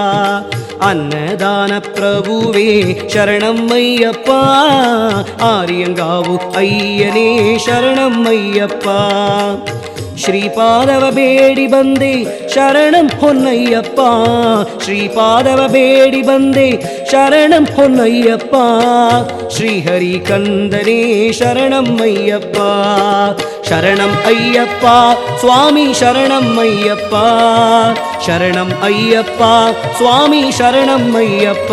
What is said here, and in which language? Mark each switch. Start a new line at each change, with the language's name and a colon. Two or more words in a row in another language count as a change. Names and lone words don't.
Tamil: அன்னதான பிரபுவே சரணம் ஐயப்பா, ஆரியங்காவு ஐயனே சரணம் ஐயப்பா.
Kannada: ಶ್ರೀಪಾದವ ಬೇಡಿ ಬಂದೆ ಶರಣಂ ಹೊನ್ನಯ್ಯಪ್ಪ, ಶ್ರೀಪಾದವ ಬೇಡಿ ಬಂದೆ ಶರಣಂ ಹೊನ್ನಯ್ಯಪ್ಪ. ಶ್ರೀಹರಿ ಕಂದನೇ ಶರಣಂ ಅಯ್ಯಪ್ಪ, ಶರಣಂ ಅಯ್ಯಪ್ಪ ಸ್ವಾಮಿ ಶರಣಂ ಅಯ್ಯಪ್ಪ, ಶರಣಂ ಅಯ್ಯಪ್ಪ ಸ್ವಾಮಿ ಶರಣಂ ಅಯ್ಯಪ್ಪ.